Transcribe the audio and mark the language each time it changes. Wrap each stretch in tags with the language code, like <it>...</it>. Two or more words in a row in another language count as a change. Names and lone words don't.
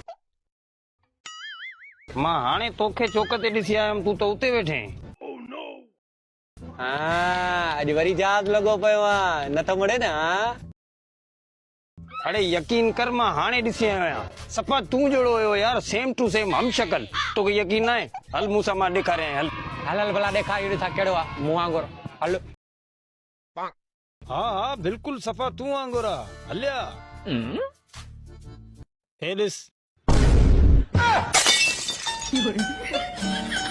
<sd>मां हाणे तोखे चौक ते ॾिसी आयुमि, तूं त उते वेठे। हाँ अॼु वरी यादि लॻो पियो आहे नथो मुड़े न हाँ? अरे यकीन कर मां हाणे ॾिसी आयो आहियां, सफ़ा तूं जहिड़ो हुयो यार,</sd> <en>same to same</en> <sd>हम शक्ल। तोखे यकीन न आहे? हल मूंसां मां ॾेखारियां, हल। हल हल भला ॾेखार इहो ॾिसां कहिड़ो आहे मूं वांगुरु हल। हाँ हाँ बिल्कुल सफ़ा तूं वांगुरु आहे, हलिया। हे ॾिस।</sd>